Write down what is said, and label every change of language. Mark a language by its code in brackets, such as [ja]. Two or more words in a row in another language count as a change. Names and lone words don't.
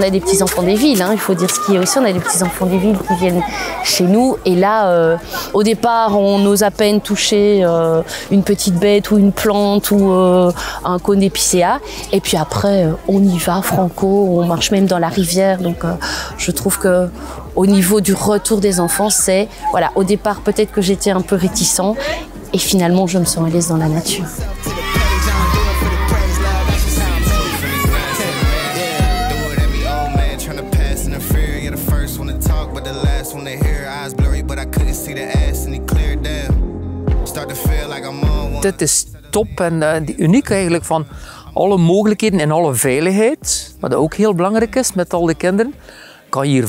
[fr] a des petits-enfants des villes, il faut dire ce qu'il y a aussi, on a des petits-enfants des villes qui viennent chez nous et là, au départ, on ose à peine toucher une petite bête ou une plante ou un cône d'épicéa et puis après, on y va franco, on marche même dans la rivière, donc je trouve que au niveau du retour des enfants, c'est, voilà, au départ, peut-être que j'étais un peu réticent et finalement, je me sens à l'aise dans la nature. [nl] Dit is top en uniek eigenlijk van alle mogelijkheden en alle veiligheid, wat ook heel belangrijk is met al de kinderen.